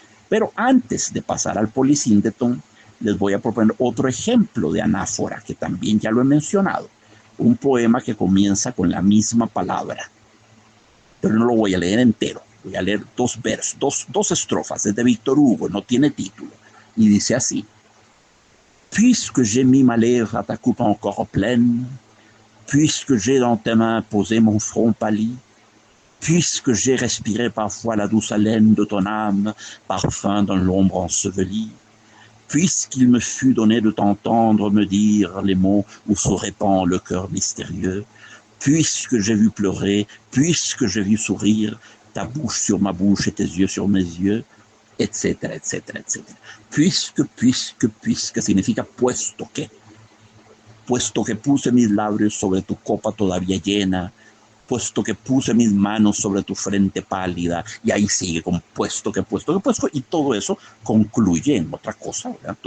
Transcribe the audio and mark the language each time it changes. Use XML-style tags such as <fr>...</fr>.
<es>Pero antes de pasar al polisíndeton, les voy a proponer otro ejemplo de anáfora, que también ya lo he mencionado. Un poema que comienza con la misma palabra, pero no lo voy a leer entero. Voy a leer dos versos, dos estrofas. Es de Víctor Hugo, no tiene título.</es> <fr>Y dice así: Puisque j'ai mis ma lèvre à ta coupe encore pleine, puisque j'ai dans tes mains posé mon front pâli, puisque j'ai respiré parfois la douce haleine de ton âme, parfum dans l'ombre ensevelie, puisqu'il me fut donné de t'entendre me dire les mots où se répand le cœur mystérieux, puisque j'ai vu pleurer, puisque j'ai vu sourire, ta bouche sur ma bouche et tes yeux sur mes yeux,</fr> <es>etcétera, etcétera, etcétera. Puisque significa puesto que puse mis labios sobre tu copa todavía llena, puesto que puse mis manos sobre tu frente pálida, y ahí sigue con puesto que, y todo eso concluye en otra cosa, ¿verdad?</es>